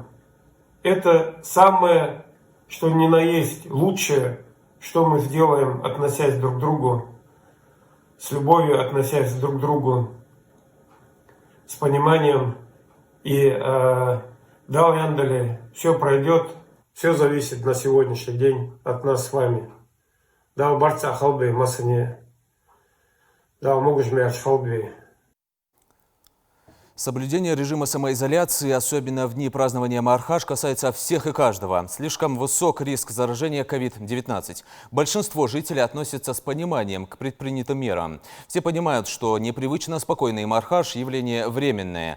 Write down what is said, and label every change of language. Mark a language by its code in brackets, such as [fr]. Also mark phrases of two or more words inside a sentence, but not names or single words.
[ru] Это самое, что ни на есть, лучшее, что мы сделаем, относясь друг к другу, с любовью относясь друг к другу, с пониманием. И Яндали, все пройдет, все зависит на сегодняшний день от нас с вами. [inh] Дал барца халбе масане, дал могужмяч халбе. [ru] Соблюдение режима самоизоляции, особенно в дни празднования Мархаш, касается всех и каждого. Слишком высок риск заражения COVID-19. Большинство жителей относятся с пониманием к предпринятым мерам. Все понимают, что непривычно спокойный Мархаш – явление временное.